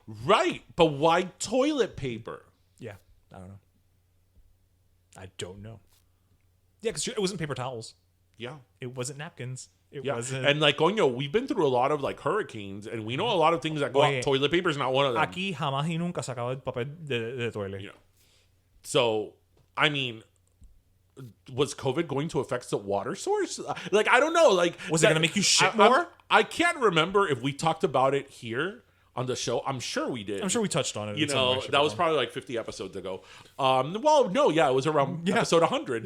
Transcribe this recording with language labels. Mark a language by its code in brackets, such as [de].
[en] Right. But why toilet paper? Yeah. I don't know. Yeah, because it wasn't paper towels. Yeah. It wasn't napkins. It Yeah. wasn't. And like we've been through a lot of like hurricanes, and we know a lot of things that go [es] Oye, [en] out. Toilet paper is not one of them. [es] Aquí jamás y nunca se acaba el papel de toile. [en] You know. So, I mean, was COVID going to affect the water source? Like, I don't know. Like, Was it going to make you shit more? I can't remember if we talked about it here on the show. I'm sure we did. I'm sure we touched on it. You know, that was probably like 50 episodes ago. Well, no, yeah, it was around episode 100.